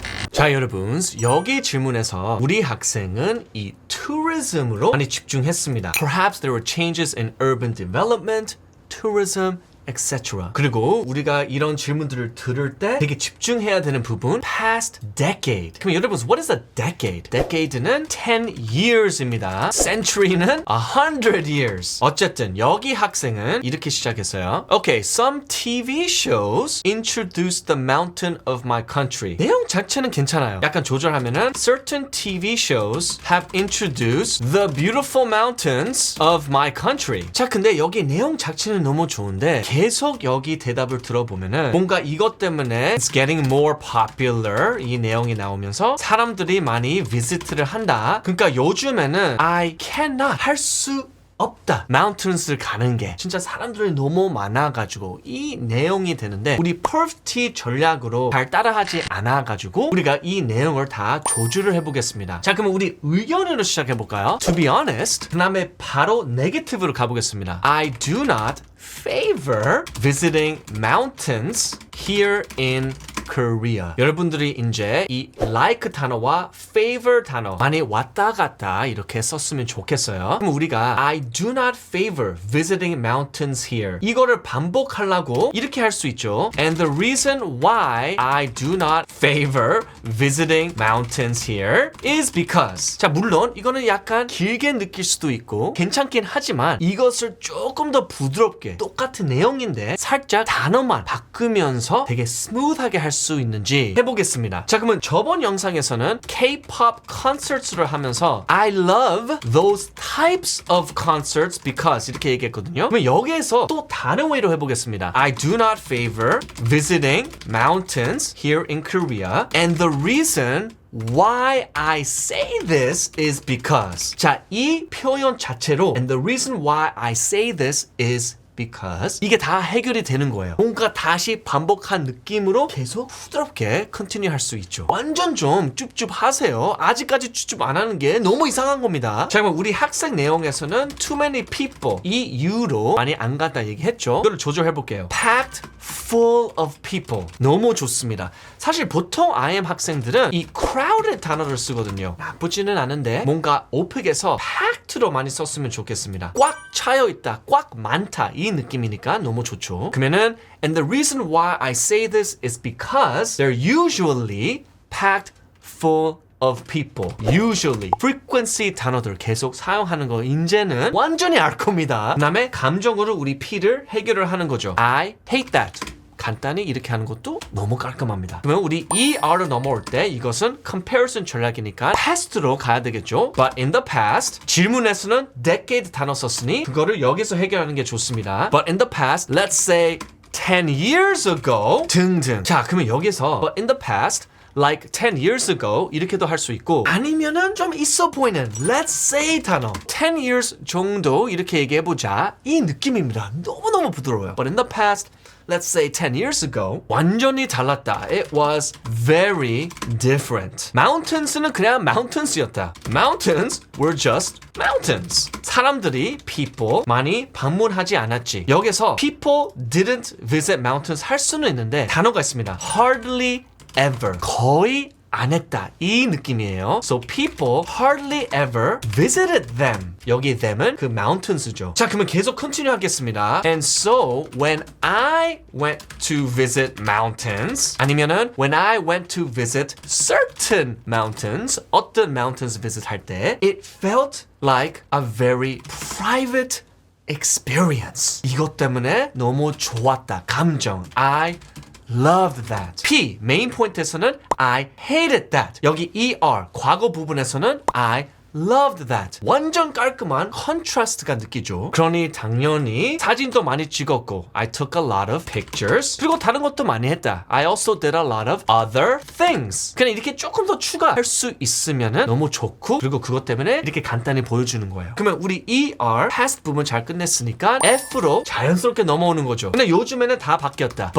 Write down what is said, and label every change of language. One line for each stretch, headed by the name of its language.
Korean: 자, 여러분, 여기 질문에서 우리 학생은 이 tourism으로 많이 집중했습니다.
English: Perhaps there were changes in urban development, tourism, etc.
Korean: 그리고 우리가 이런 질문들을 들을 때 되게 집중해야 되는 부분
English: past decade.
Korean: 그럼 여러분,
English: what is a decade? decade는 10 years입니다. century는 100 years.
Korean: 어쨌든 여기 학생은 이렇게 시작했어요.
English: Okay, some TV shows introduced the mountain of my country.
Korean: 내용 자체는 괜찮아요. 약간 조절하면은
English: certain TV shows have introduced the beautiful mountains of my country.
Korean: 자, 근데 여기 내용 자체는 너무 좋은데 계속 여기 대답을 들어보면은 뭔가 이것 때문에
English: it's getting more popular
Korean: 이 내용이 나오면서 사람들이 많이 visit를 한다. 그러니까 요즘에는
English: I cannot
Korean: 할 수 없다. 마운틴스를 가는 게 진짜 사람들이 너무 많아가지고 이 내용이 되는데 우리 퍼프티 전략으로 잘 따라하지 않아가지고 우리가 이 내용을 다 조절을 해보겠습니다. 자, 그러면 우리 의견으로 시작해볼까요?
English: To be honest,
Korean: 그 다음에 바로 네거티브로 가보겠습니다.
English: I do not favor visiting mountains here in Korea.
Korean: 여러분들이 이제 이 like 단어와 favor 단어 많이 왔다 갔다 이렇게 썼으면 좋겠어요. 그럼 우리가
English: I do not favor visiting mountains here.
Korean: 이거를 반복하려고 이렇게 할 수 있죠.
English: And the reason why I do not favor visiting mountains here is because.
Korean: 자, 물론 이거는 약간 길게 느낄 수도 있고 괜찮긴 하지만 이것을 조금 더 부드럽게 똑같은 내용인데 살짝 단어만 바꾸면서 되게 스무드하게 할 수 있는지 해보겠습니다. 자, 그러면 저번 영상에서는
English: K-pop concerts를 하면서 I love those types of concerts because
Korean: 이렇게 얘기했거든요. 그러면 여기에서 또 다른 웨이로 해보겠습니다.
English: I do not favor visiting mountains here in Korea, and the reason why I say this is because.
Korean: 자, 이 표현 자체로
English: and the reason why I say this is because
Korean: 이게 다 해결이 되는 거예요. 뭔가 다시 반복한 느낌으로 계속 부드럽게 컨티뉴 할 수 있죠. 완전 좀 쭈쭈 하세요. 아직까지 쭈쭈 안 하는 게 너무 이상한 겁니다. 자, 그럼 우리 학생 내용에서는
English: too many people
Korean: 이 이유로 많이 안 간다 얘기했죠. 이거를 조절해 볼게요.
English: packed full of people
Korean: 너무 좋습니다. 사실 보통 IM 학생들은 이 crowded 단어를 쓰거든요. 나쁘지는 않은데 뭔가 오픽에서 packed로 많이 썼으면 좋겠습니다. 꽉 차여 있다, 꽉 많다 이 느낌이니까 너무 좋죠. 그러면은
English: and the reason why I say this is because they're usually packed full of people.
Korean: usually frequency 단어들 계속 사용하는 거 이제는 완전히 알 겁니다. 그 다음에 감정으로 우리 P를 해결을 하는 거죠.
English: I hate that.
Korean: 간단히 이렇게 하는 것도 너무 깔끔합니다. 그러면 우리 ER로 넘어올 때 이것은 comparison 전략이니까 past로 가야 되겠죠.
English: But in the past
Korean: 질문에서는 decade 단어 썼으니 그거를 여기서 해결하는 게 좋습니다.
English: But in the past, let's say 10 years ago 등등.
Korean: 자, 그러면 여기서
English: But in the past like 10 years ago
Korean: 이렇게도 할 수 있고 아니면은 좀 있어 보이는
English: let's say
Korean: 단어 10 years 정도 이렇게 얘기해보자 이 느낌입니다. 너무너무 부드러워요.
English: But in the past let's say 10 years ago,
Korean: 완전히 달랐다.
English: It was very different.
Korean: Mountains는 그냥 mountains였다.
English: Mountains were just mountains.
Korean: 사람들이 people 많이 방문하지 않았지. 여기서
English: people didn't visit mountains
Korean: 할 수는 있는데 단어가 있습니다.
English: hardly ever.
Korean: 거의 안 했다. 이 느낌이에요.
English: So people hardly ever visited them.
Korean: 여기 them은 그 mountains죠. 자, 그러면 계속 continue 하겠습니다.
English: And so when I went to visit mountains
Korean: 아니면은
English: when I went to visit certain mountains 어떤 mountains visit 할 때 it felt like a very private experience.
Korean: 이것 때문에 너무 좋았다. 감정.
English: I loved that. P,
Korean: 메인 포인트에서는
English: I hated that. 여기 ER,
Korean: 과거 부분에서는
English: I loved that.
Korean: 완전 깔끔한 컨트라스트가 느끼죠. 그러니 당연히 사진도 많이 찍었고
English: I took a lot of pictures.
Korean: 그리고 다른 것도 많이 했다.
English: I also did a lot of other things.
Korean: 그냥 이렇게 조금 더 추가할 수 있으면 너무 좋고 그리고 그것 때문에 이렇게 간단히 보여주는 거예요. 그러면 우리 ER, past 부분 잘 끝냈으니까 F로 자연스럽게 넘어오는 거죠. 근데 요즘에는 다 바뀌었다.